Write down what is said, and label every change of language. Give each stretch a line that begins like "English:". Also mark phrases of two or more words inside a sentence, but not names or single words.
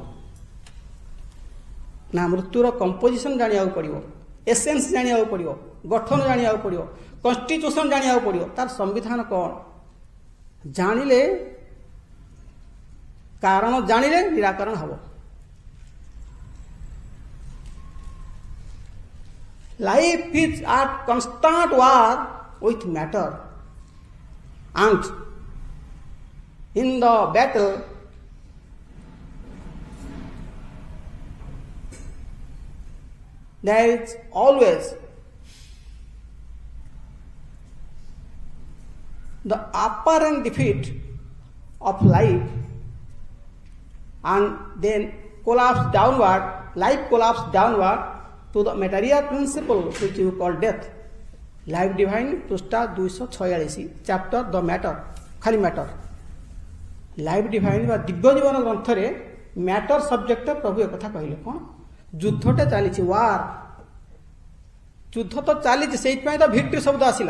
Odia: ନା, ମୃତ୍ୟୁର କମ୍ପୋଜିସନ୍ ଜାଣିବାକୁ ପଡ଼ିବ, ଏସେନ୍ସ ଜାଣିବାକୁ ପଡ଼ିବ, ଗଠନ ଜାଣିବାକୁ ପଡ଼ିବ, କନଷ୍ଟିଟ୍ୟୁସନ୍ ଜାଣିବାକୁ ପଡ଼ିବ, ତାର ସମ୍ବିଧାନ କ'ଣ ଜାଣିଲେ, କାରଣ ଜାଣିଲେ ନିରାକରଣ ହେବ।
English: Life is at constant war with matter, and in the battle there is always the apparent defeat of life, and then life collapse downward to the material principle which you call death.
Odia: Life Divine ପୃଷ୍ଠା 246,
English: chapter the matter,
Odia: ଖାଲି ମ୍ୟାଟର। ଲାଇଫ୍ ଡିଭାଇନ୍ ବା ଦିବ୍ୟ ଜୀବନ ଗ୍ରନ୍ଥରେ
English: matter subject
Odia: ପ୍ରଭୁ ଏକଥା କହିଲେ। କ'ଣ? ଯୁଦ୍ଧଟେ ଚାଲିଛି, ୱାର୍। ଯୁଦ୍ଧ ତ ଚାଲିଛି, ସେଇଥିପାଇଁ ତ ଭିକ୍ଟ୍ରି ଶବ୍ଦ ଆସିଲା।